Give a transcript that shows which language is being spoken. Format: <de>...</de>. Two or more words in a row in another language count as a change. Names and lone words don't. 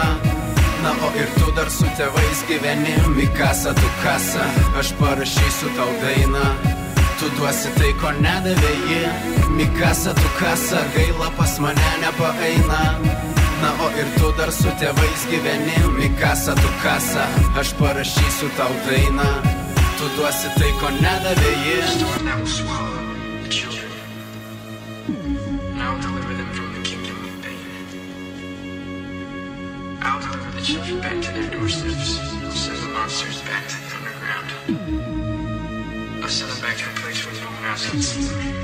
<lt>Na o ir tu dar su tėvais gyveni. Mikasa tu kasa, aš parašysiu tau dainą, tu duosi tai, ko nedavė ji. Mikasa tu kasa, gaila pas mane nepaeina. Na o ir tu dar su tėvais gyveni. Mikasa tu kasa, aš parašysiu tau dainą, tu duosi tai, ko nedavė ji.</lt> <en>I'll deliver the children back to their doorsteps. I'll send the monsters back to the underground. I'll send them back to a place where no one else can see them.</en>